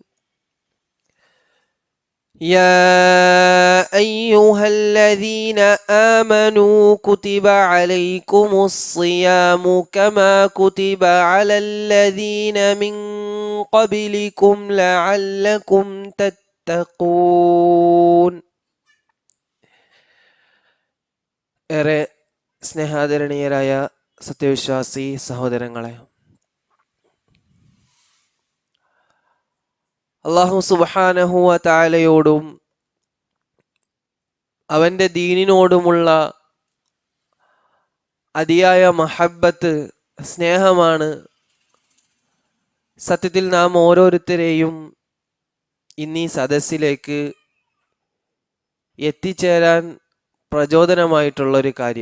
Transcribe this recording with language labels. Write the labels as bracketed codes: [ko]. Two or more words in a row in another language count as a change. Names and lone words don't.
[ar] يا أيها الذين آمنوا كتب عليكم الصيام كما كتب على الذين من قبلكم لعلكم تتقون. [ml] സ്നേഹാദരണീയരായ സത്യവിശ്വാസി സഹോദരങ്ങളെ, [ar] الله سبحانه وتعالى [ml] അവൻ്റെ ദീനിനോടുമുള്ള അതിയായ മഹബ്ബത്ത്, സ്നേഹമാണ് സത്യത്തിൽ നാം ഓരോരുത്തരെയും ഇന്നീ സദസ്സിലേക്ക് എത്തിച്ചേരാൻ പ്രചോദനമായിട്ടുള്ളൊരു കാര്യം.